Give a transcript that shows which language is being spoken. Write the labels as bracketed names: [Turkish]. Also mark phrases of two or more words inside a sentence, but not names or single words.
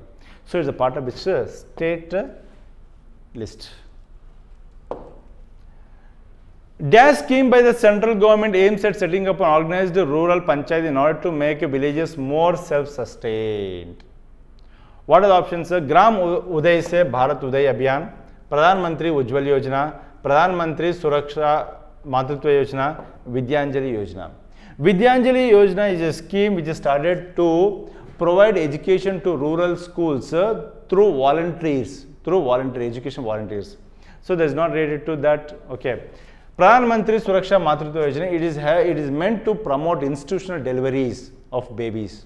[English] So, it is a part of which state list. Dash scheme by the central government aims at setting up an organized rural panchayat in order to make villages more self-sustained. What are the options? Gram Uday se Bharat Uday Abhiyan, Pradhan Mantri Ujjwal Yojana, Pradhan Mantri Suraksha Matritva Yojana, Vidyanjali Yojana. Vidyanjali Yojana is a scheme which is started to provide education to rural schools through volunteers, education volunteers. So there is not related to that. Okay. Pradhan Mantri Suraksha Matritva Yojana, it is meant to promote institutional deliveries of babies.